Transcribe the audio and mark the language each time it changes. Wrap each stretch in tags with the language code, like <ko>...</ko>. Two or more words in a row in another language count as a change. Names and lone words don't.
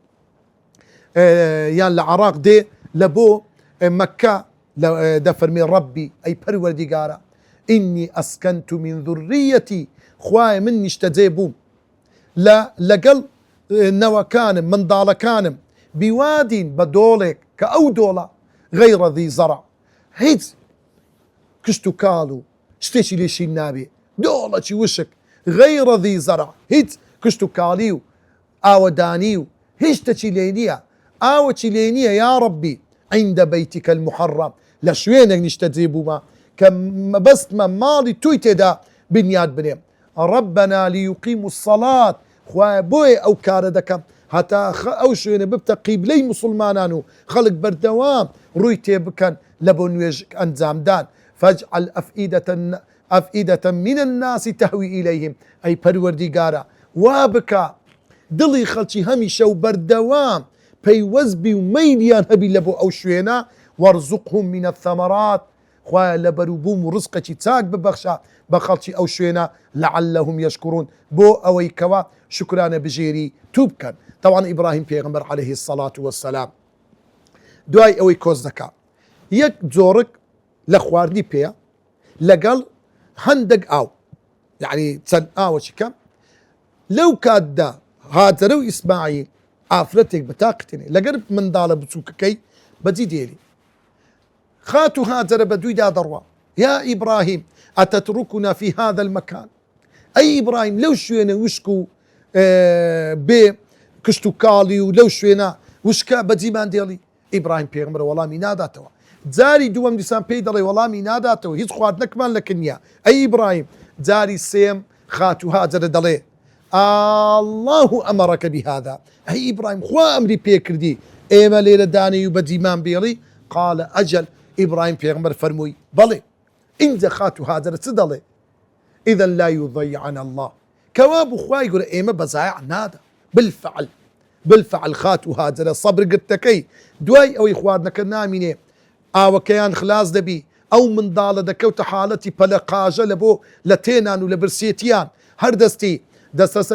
<ckb>یان لە عێراق دێ لە بۆ مەکە دەفەرمێ ڕەبی ئەی پەروەردیگارە</ckb> <ar>ئینی ئەسکەنت من ذوریەتی</ar> <ckb>خوایە من نیشتەجێ بووم لەگەڵ نەوەکانم منداڵەکانم بیوادین بە دۆڵێک کە ئەو دۆڵە</ckb> <ar>غەیڕە ذی زەرع</ar> <ckb>هیچ کشت و کاڵ و شتێکی لێشین نابێ دۆڵەکی وشک</ckb> <ar>غەیڕە ذی زەرع</ar> <ckb>هیچ کشت و کاڵی و ئاوەدانی و هیچ شتێکی لێ نییە ئاوەکی لێ نییە</ckb> <ar>یا ڕەبی عند بيتك المحرم</ar> <ckb>لە شوێنێک نیشتەجێ بوومە کە مەبەستمە ماڵی توی تێدا بنیاد بنێم</ckb> <ar>ربنا ليقيموا الصلاة</ar> <ckb>خوایە بۆیە ئەو کارە دەکەم هەتا ئەو شوێنە ببتە قیبلەی مسلمانان و خەڵک بەردەوام ڕووی تێ بکەن لە بۆ نوێژ ئەنجامدان</ckb> <ar>فاجعل أفئدة من الناس تهوي إليهم أي</ar> <ckb>پروردگارە وا بکە دڵی خەڵکی هەمیشە و بەردەوام پەیوەست بی و مەیلیان هەبی لە بۆ ئەو شوێنە</ckb> <ar>وەرزقهم من الثمرات</ar> <ckb>خوایە لە بەروبووم و ڕزقێکی چاک ببەخشە بە خەڵکی ئەو شوێنە</ckb> <ar>لعلهم يشكرون</ar> <ckb>بۆ ئەوەی کەوا شکرانە بژێری تو بکەن. طبعا ئیبراهیم پێغەمبەر</ckb> <ar>عليه الصلاة والسلام</ar> <ckb>دوای ئەوەی کۆز دەکا یەک جۆرک لە خواردنی پێە لەگەڵ هەندێک ئاو یعنی چەند ئاوەکی کەم لەو کاتدا هاجرە و ئیسماعیل ئافرەتێک بەتاقتێنێ لەگەر منداڵە بچووکەکەی بەجی دێری خات و هاجرە بە دوویدا دەڕوا</ckb> <ar>یا ئیبراهیم ئەتەتركنا في هذا المكان</ar> <ckb>ئەی ئیبراهیم لەو شوێنە وشک و بێ کشت و کاڵی و لەو شوێنە وشکە بەجیمان دێڵی ئیبراهیم پێغەمبەر وەڵامی ناداتەوە. جاری دووەم دیسان پێی دەڵێ وەڵامی ناداتەوە هیچ خواردنەکمان لە کنیا. ئەی ئیبراهیم جاری سێم خات و هاجرە دەڵێ</ckb> <ar>الله ئەمەڕەکە بهذا</ar> <ckb>ئەی ئیبراهیم خوا ئەمری پێکردی ئێمە لێرە دانەی و بەجیمان بێڵی</ckb> <ar>قالە ئەجەل</ar> <ckb>ئیبراهیم پێغەمبەر فەرمووی بەڵێ ئینجا خات و هاجرە چ دەڵێ</ckb> <ar>إذا لا يضيعنا الله</ar> <ckb>كواب خوای گەورە ئێمە بەزایع نادا بالفعل خات و هاجرە سەبر گرتەکەی دوای ئەوەی خواردنەکە نامینێ ئاوەکەیان خلاص دەبی ئەو منداڵە دەکەوتە حاڵەتی پەلەقاژە لە بۆ لە تێنان و لە برسێتیان هەردەستی دەستەسە</ckb>